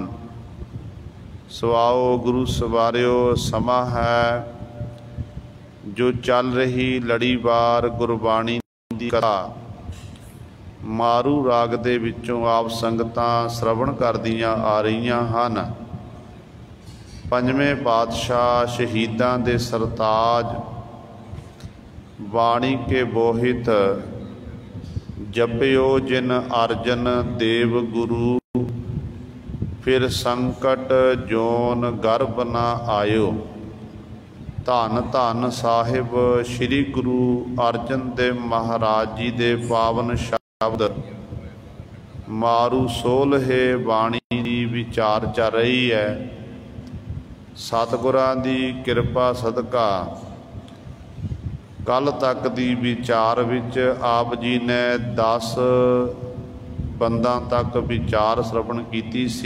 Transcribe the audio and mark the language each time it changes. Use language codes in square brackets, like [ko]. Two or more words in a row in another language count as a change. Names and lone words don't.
[pa] ਸੁਆਓ ਗੁਰੂ ਸਵਾਰਿਓ, ਸਮਾ ਹੈ ਜੋ ਚਲ ਰਹੀ ਲੜੀਵਾਰ ਗੁਰਬਾਣੀ ਦੀ ਕਥਾ ਮਾਰੂ ਰਾਗ ਦੇ ਵਿਚੋਂ ਆਪ ਸੰਗਤਾਂ ਸ੍ਰਵਣ ਕਰਦੀਆਂ ਆ ਰਹੀਆਂ ਹਨ। ਪੰਜਵੇਂ ਪਾਤਸ਼ਾਹ ਸ਼ਹੀਦਾਂ ਦੇ ਸਰਤਾਜ ਬਾਣੀ ਕੇ ਬੋਹਿਤ ਜਪਿਓ ਜਿਨ ਅਰਜਨ ਦੇਵ ਗੁਰੂ, ਫਿਰ ਸੰਕਟ ਜੋਨ ਗਰਭ ਨ ਆਇਓ। ਧਨ ਧਨ ਸਾਹਿਬ ਸ੍ਰੀ ਗੁਰੂ ਅਰਜਨ ਦੇਵ ਮਹਾਰਾਜ ਜੀ ਦੇ ਪਾਵਨ ਸ਼ਬਦ ਮਾਰੂ ਸੋਲਹੇ ਬਾਣੀ ਦੀ ਵਿਚਾਰ ਚਲ ਰਹੀ ਹੈ। ਸਤਗੁਰਾਂ ਦੀ ਕਿਰਪਾ ਸਦਕਾ ਕਲ ਤਕ ਦੀ ਵਿਚਾਰ ਵਿਚ ਆਪ ਜੀ ਨੇ 10 ਬੰਦਾ ਤਕ ਵਿਚਾਰ ਸ੍ਰਵਣ ਕੀਤੀ ਸੀ।